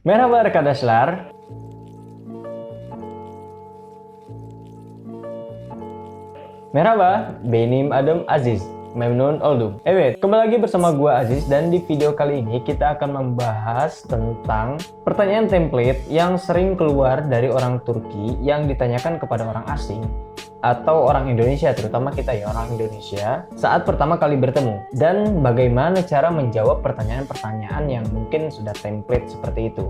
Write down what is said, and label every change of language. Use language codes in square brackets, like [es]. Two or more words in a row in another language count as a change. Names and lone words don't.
[tr] Merhaba arkadaşlar. Merhaba, benim adım Aziz. Memnun oldum. [id] Kembali lagi bersama gua Aziz dan di video kali ini kita akan membahas tentang pertanyaan template yang sering keluar dari orang Turki yang ditanyakan kepada orang asing atau orang Indonesia, terutama kita ya orang Indonesia saat pertama kali bertemu, dan bagaimana cara menjawab pertanyaan-pertanyaan yang mungkin sudah template seperti itu.